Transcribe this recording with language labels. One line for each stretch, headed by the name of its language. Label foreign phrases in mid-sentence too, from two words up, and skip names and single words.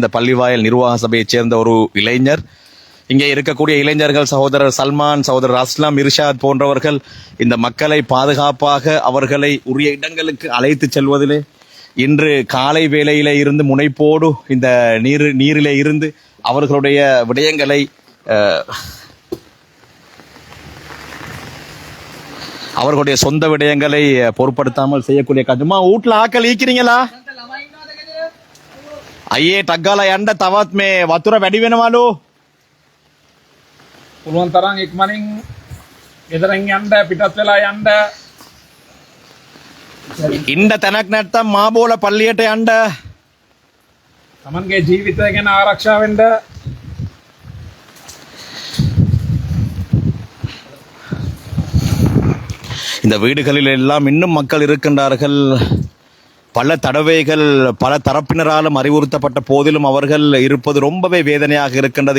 Tamil: இந்த பள்ளிவாயல் நிர்வாக சபையைச் சேர்ந்த ஒரு இளைஞர். இங்கே இருக்கக்கூடிய இளைஞர்கள் சகோதரர் சல்மான், சகோதரர் அஸ்லாம், இர்ஷாத் போன்றவர்கள் இந்த மக்களை பாதுகாப்பாக அவர்களை உரிய இடங்களுக்கு அழைத்து செல்வதிலே இன்று காலை வேளையிலே இருந்து முனைப்போடு இந்த நீரிலே இருந்து அவர்களுடைய விடயங்களை அவர்களுடைய சொந்த விடயங்களை பொருட்படுத்தாமல் செய்யக்கூடிய காரணமா வீட்டுல ஆக்கள் ஈக்கிறீங்களா? ஐயே டக்கால
Sinhala: යන්න තවත් මේ වතුර වැඩි වෙනවලු. පුළුවන් තරම් ඉක්මනින් ගෙදරින් යන්න, පිටත් වෙලා යන්න. ඉන්න තැනක් නැත්තම් මාබෝල පල්ලියට යන්න. තමන්ගේ ජීවිතය ගැන ආරක්ෂා වෙන්න.
Tamil: இந்த வீடுகளில் எல்லாம் இன்னும் மக்கள் இருக்கின்றார்கள். பல தடவைகள் பல தரப்பினராலும் அறிவுறுத்தப்பட்ட போதிலும் அவர்கள் இருப்பது ரொம்பவே வேதனையாக இருக்கின்றது.